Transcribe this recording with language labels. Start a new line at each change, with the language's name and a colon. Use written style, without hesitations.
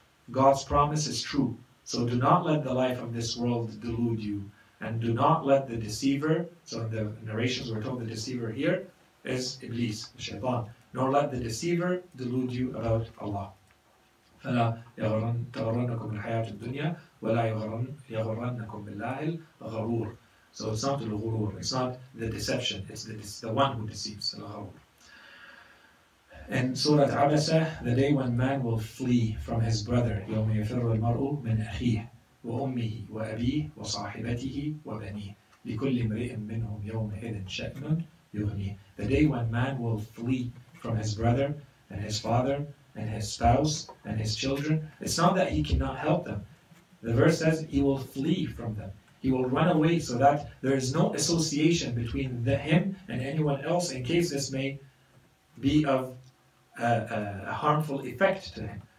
English: God's promise is true, so do not let the life of this world delude you, and do not let the deceiver, so in the narrations we're told the deceiver here is Iblis, the shaitan, nor let the deceiver delude you about Allah.
Arabic: فَلَا تَغْرَنَّكُمُ الْحَيَاةُ الدُّنْيَا وَلَا يَغُرَّنَّكُمْ بِاللَّهِ الْغَرُورُ.
English: So it's not al-ghurur, it's not the deception, it's the one who deceives, al-gharur. And Surah Abasa, the day when man will flee from his brother,
Arabic: يَوْمَ يَفِرُّ الْمَرْءُ مِنْ أَخِيهِ وَأُمِّهِ وَأَبِيهِ وَصَاحِبَتِهِ وَبَنِيهِ لِكُلِّ امْرِئٍ مِّنْهُمْ يَوْمَئِذٍ شَأْنٌ يُغْنِيهِ.
English: The day when man will flee from his brother and his father and his spouse and his children. It's not that he cannot help them. The verse says he will flee from them. He will run away so that there is no association between him and anyone else in case this may be of a harmful effect to him.